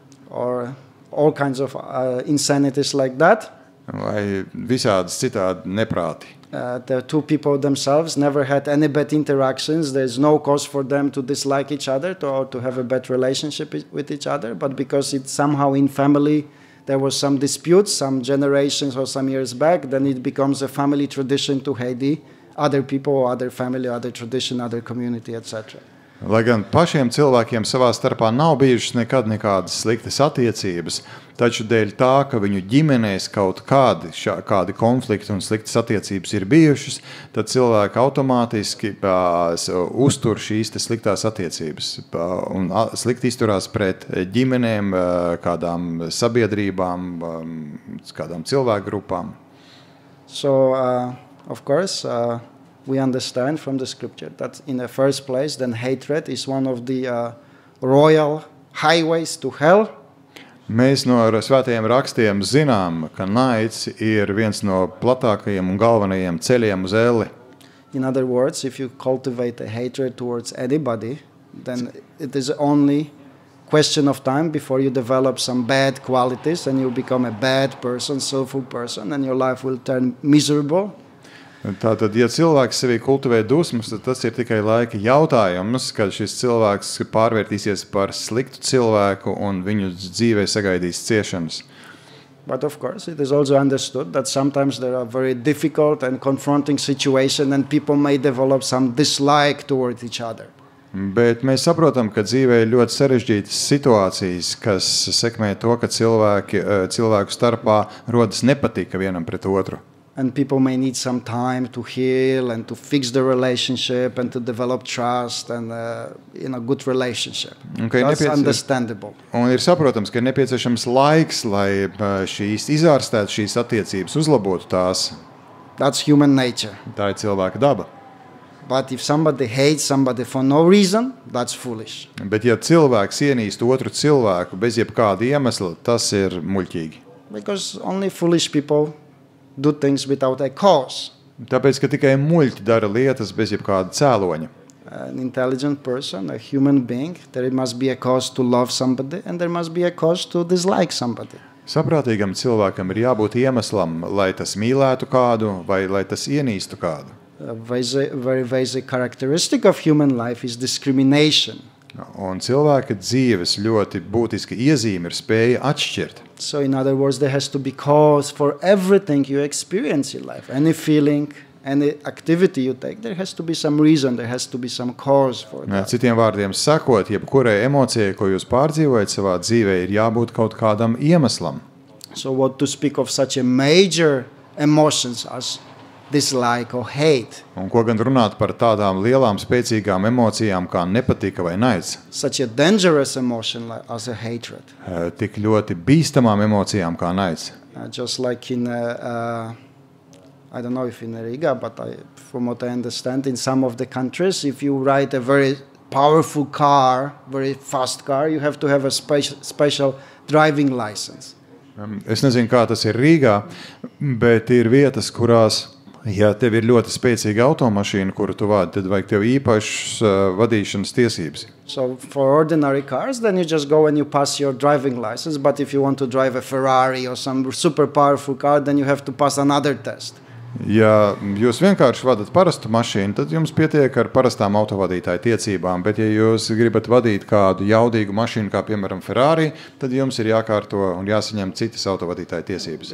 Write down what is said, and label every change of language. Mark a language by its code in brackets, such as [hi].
[en] Or all kinds of insanities like that. [lv] Vai visādas citādi neprāti. [en] The two people themselves never had any bad interactions. There's no cause for them to dislike each other or to have a bad relationship with each other. But because it's somehow in family, there was some disputes, some generations or some years back, then it becomes a family tradition to hate the other people, or other family, other tradition, other community, etc. [lv] Lai gan pašiem cilvēkiem savā starpā nav bijušas nekad nekādas sliktas attiecības, taču dēļ tā, ka viņu ģimenēs kaut kādi konflikti un sliktas attiecības ir bijušas, tad cilvēki automātiski uztur šīs sliktās attiecības un slikti izturās pret ģimenēm, kādām sabiedrībām, kādām cilvēku grupām. [en] So, of course, we understand from the scripture that in the first place, then hatred is one of the royal highways to hell. [lv] Mēs no svētajiem rakstiem zinām, ka naids ir viens no platākajiem un galvenajiem ceļiem uz elli. [en] In other words, if you cultivate a hatred towards anybody, then it is only question of time before you develop some bad qualities and you become a bad person, soulful person, and your life will turn miserable. [lv] Tātad, ja cilvēks sevī kultivē dusmas, tad tas ir tikai laika jautājums, kad šis cilvēks pārvērtīsies par sliktu cilvēku un viņu dzīvē sagaidīs ciešanas. [en] But of course, it is also understood that sometimes there are very difficult and confronting situations and people may develop some dislike toward each other. [lv] Bet mēs saprotam, ka dzīvē ir ļoti sarežģītas situācijas, kas sekmē to, ka cilvēku starpā rodas nepatika vienam pret otru. [en] And people may need some time to heal and to fix the relationship and to develop trust and good relationship. That's understandable. [lv] Un ir saprotams, ka ir nepieciešams laiks, lai izārstētu šīs attiecības, uzlabotu tās. [en] That's human nature. [lv] Tā ir cilvēka daba. [en] But if somebody hates somebody for no reason, that's foolish. [lv] Bet ja cilvēks ienīst otru cilvēku bez jebkāda iemesla, tas ir muļķīgi. [en] Because only foolish people do things without a cause. [lv] Tāpēc, ka tikai muļķi dara lietas bez jebkāda cēloņa. [en] An intelligent person, a human being, there must be a cause to love somebody and there must be a cause to dislike somebody. [lv] Saprātīgam cilvēkam ir jābūt iemeslam, lai tas mīlētu kādu vai lai tas ienīstu kādu. [en] A very basic characteristic of human life is discrimination. [lv] Un cilvēka dzīves ļoti būtiska iezīme ir spēja atšķirt. [en] So in other words, there has to be cause for everything you experience in life. Any feeling, any activity you take, there has to be some reason, there has to be some cause for that. [lv] Citiem vārdiem sakot, jebkurai emocijai, ko jūs pārdzīvojat savā dzīvē, ir jābūt kaut kādam iemeslam. [en] So what to speak of such a major emotions as dislike or hate. [lv] Un ko gan runāt par tādām lielām, spēcīgām emocijām kā nepatika vai naids? [en] Such a dangerous emotion as a hatred. [lv] Tik ļoti bīstamām emocijām kā naids. [en] Just like in, I don't know if in Riga, but from what I understand, in some of the countries, if you ride a very powerful car, very fast car, you have to have a special driving license. [lv] Es nezinu, kā tas ir Rīgā, bet ir vietas, kurās ja tev ir ļoti spēcīga automašīna, kuru tu vadi, tad vajag tev īpašas vadīšanas tiesības. [en] So for ordinary cars, then you just go and you pass your driving license. But if you want to drive a Ferrari or some super powerful car, then you have to pass another test. [lv] Ja jūs vienkārši vadat parastu mašīnu, tad jums pietiek ar parastām autovadītāju tiecībām, bet ja jūs gribat vadīt kādu jaudīgu mašīnu, kā piemēram Ferrari, tad jums ir jākārto un jāsaņem citas autovadītāju tiesības.